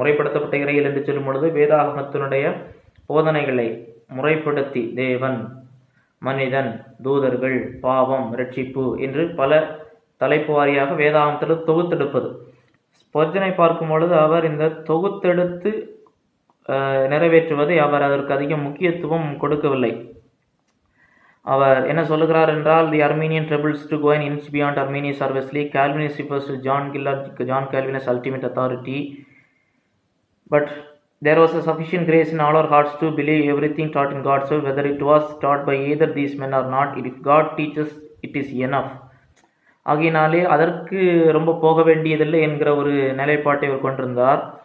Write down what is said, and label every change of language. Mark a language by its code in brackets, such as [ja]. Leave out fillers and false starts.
[ta] முறைப்படுத்தப்பட்ட இறையியல் என்று சொல்லும் பொழுது வேதாகமத்தினுடைய போதனைகளை முறைப்படுத்தி, தேவன், மனிதன், தூதர்கள், பாவம், ரட்சிப்பு என்று பல தலைப்பு வாரியாக வேதாகமத்தில் தொகுத்தெடுப்பது. ஸ்பர்ஜனை பார்க்கும் பொழுது அவர் இந்த தொகுத்தெடுத்து நிறைவேற்றுவதை அவர் அதற்கு அதிக முக்கியத்துவம் கொடுக்கவில்லை. அவர் என்ன சொல்லுகிறார் என்றால், [en] The Armenian troubles to go an inch beyond Arminius or Wesley. Calvinist refers to John Gill or John Calvin as ultimate authority. But there was a sufficient grace in all our hearts to believe everything taught in God's word, whether it was taught by either these men or not. If God teaches, it is enough. [ta] ஆகையினாலே அதற்கு ரொம்ப போக வேண்டியதில்லை என்கிற ஒரு நிலைப்பாட்டை அவர் கொண்டிருந்தார்.